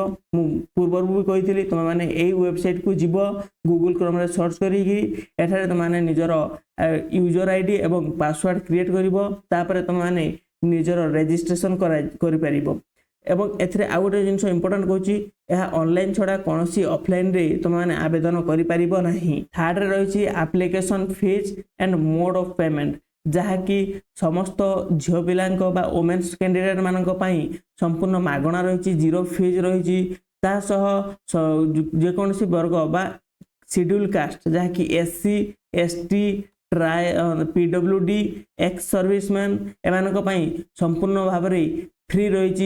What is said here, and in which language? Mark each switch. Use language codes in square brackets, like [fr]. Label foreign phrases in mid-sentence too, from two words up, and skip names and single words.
[or] ମୁଁ ପୂର୍ବରୁ ବି କହିଥିଲି ତୁମ ମାନେ ଏଇ ୱେବସାଇଟ କୁ ଯିବ, ଗୁଗଲ କ୍ରୋମ ରେ ସର୍ଚ୍ଚ କରିକି ଏଠାରେ ତୁମ ମାନେ ନିଜର [en] user ID [or] ଏବଂ ପାସୱାର୍ଡ କ୍ରିଏଟ କରିବ। ତାପରେ ତୁମ ମାନେ ନିଜର ରେଜିଷ୍ଟ୍ରେସନ କରି ପାରିବ। ଏବଂ ଏଥିରେ ଆଉ ଗୋଟେ ଜିନିଷ ଇମ୍ପୋର୍ଟାଣ୍ଟ କହୁଛି, ଏହା ଅନଲାଇନ ଛଡ଼ା କୌଣସି ଅଫଲାଇନ ରେ ତୁମ ମାନେ ଆବେଦନ କରି ପାରିବ ନାହିଁ। ଥର୍ଡ ରେ ରହିଛି [en] application fees and mode of payment, [or] ଯାହା କି ସମସ୍ତ ଝିଅ ପିଲାଙ୍କ ବା [en] women's candidate [or] ମାନଙ୍କ ପାଇଁ ସମ୍ପୂର୍ଣ୍ଣ ମାଗଣା ରହିଛି, [en] zero fees [or] ରହିଛି। ତା ସହ ଯେ କୌଣସି ବର୍ଗ ବା [en] scheduled caste, [or] ଯାହା କି [en] SC ST PwD ex-serviceman [or] ଏମାନଙ୍କ ପାଇଁ ସମ୍ପୂର୍ଣ୍ଣ ଭାବରେ ଫ୍ରି ରହିଛି।